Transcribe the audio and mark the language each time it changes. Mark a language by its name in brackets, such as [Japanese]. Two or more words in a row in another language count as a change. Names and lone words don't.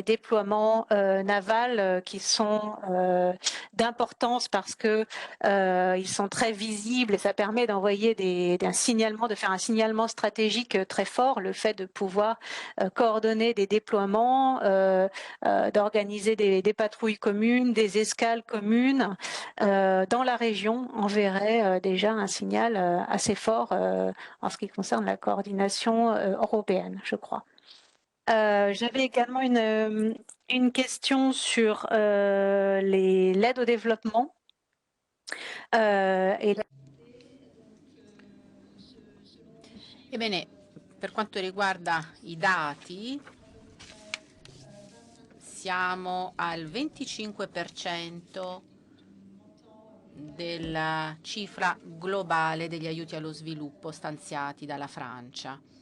[French] déploiements navals qui sont d'importance parce que ils sont très visibles et ça permet d'envoyer de faire un signalement stratégique très fort, le fait de pouvoir coordonner des déploiements, d'organiser des patrouilles communes, des escales communes dans la région enverrait déjà un signal assez fort en ce qui concerne la coordination européenne, je crois. J'avais également une question sur l'aide au développement. [Italian] Ebbene, per quanto riguarda i dati, siamo al 25% della cifra globale degli aiuti allo sviluppo stanziati dalla Francia.